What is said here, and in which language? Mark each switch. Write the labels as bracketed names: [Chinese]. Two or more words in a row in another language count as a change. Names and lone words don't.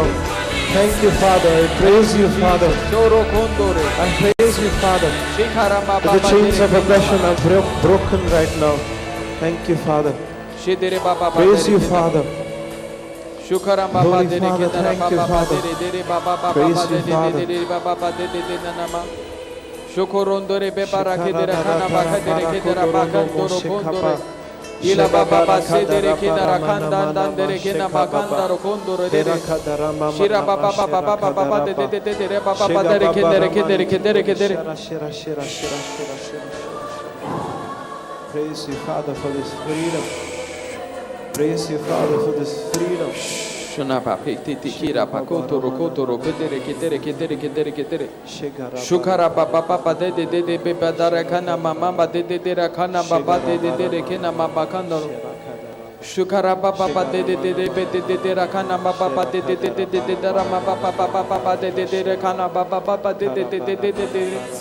[English] Thank you, Father. I praise you, Father. I praise you, Father. That the chains of oppression are broken right now. Thank you, Father. Praise you, Father. Holy Father, thank you, Father. Praise you, Father. Shokorondore bebara kedera kana bakadere kedera bakandoro kondore ila baba sedere kedara kandan dere kena bakanda rokondoro dere shira baba baba de baba dere kedere Praise you, Father, for this freedom. Praise you, Father, for this freedom. Shuna papi kira pakoto rokoto kedere shukara papa de beba dara kana mama de rakana baba de kena mama kandoro shukara papa de rakana baba de dara papa de rakana baba de